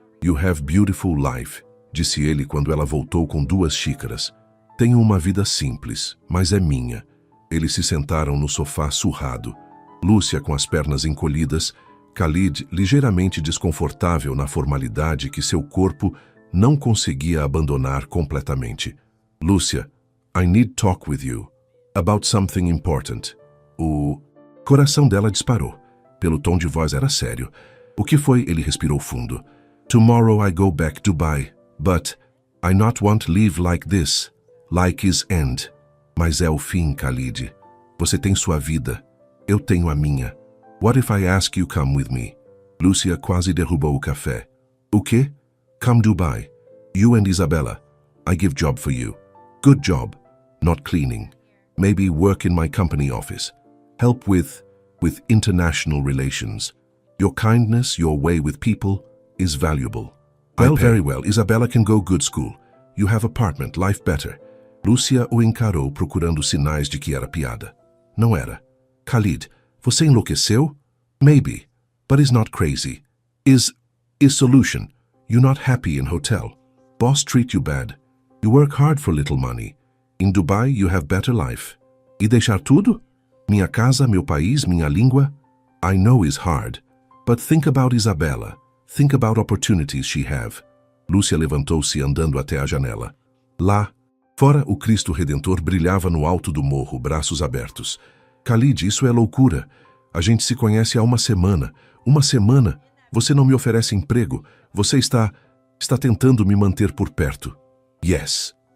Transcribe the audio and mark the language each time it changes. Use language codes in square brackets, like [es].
[en] "You have beautiful life", [pt] disse ele quando ela voltou com 2 xícaras. "Tenho uma vida simples, mas é minha." Eles se sentaram no sofá surrado. Lúcia com as pernas encolhidas, Khalid ligeiramente desconfortável na formalidade que seu corpo não conseguia abandonar completamente. [en] "Lúcia, I need talk with you. About something important." [pt] O coração dela disparou. Pelo tom de voz era sério. "O que foi?" Ele respirou fundo. [en] "Tomorrow I go back to Dubai, but I not want to live like this. Like is end." [pt] "Mas é o fim, Khalid. Você tem sua vida. Eu tenho a minha. [en] What if I ask you come with me?" [pt] Lúcia quase derrubou o café. "O quê?" [en] "Come Dubai. You and Isabella. I give job for you. Good job. Not cleaning. Maybe work in my company office. Help with international relations. Your kindness, your way with people is valuable." "Well, very well. Isabella can go good school. You have apartment, life better." [pt] Lúcia o encarou procurando sinais de que era piada. Não era. "Khalid, você enlouqueceu?" [en] "Maybe, but it's not crazy. Is solution. You're not happy in hotel. Boss treat you bad. You work hard for little money. In Dubai you have better life." [pt] "E deixar tudo? Minha casa, meu país, minha língua?" [en] "I know it's hard. But think about Isabella. Think about opportunities she have." [pt] Lúcia levantou-se andando até a janela. Lá, fora, o Cristo Redentor brilhava no alto do morro, braços abertos. "Khalid, isso é loucura. A gente se conhece há uma semana. Uma semana. Você não me oferece emprego. Você está tentando me manter por perto." "Yes."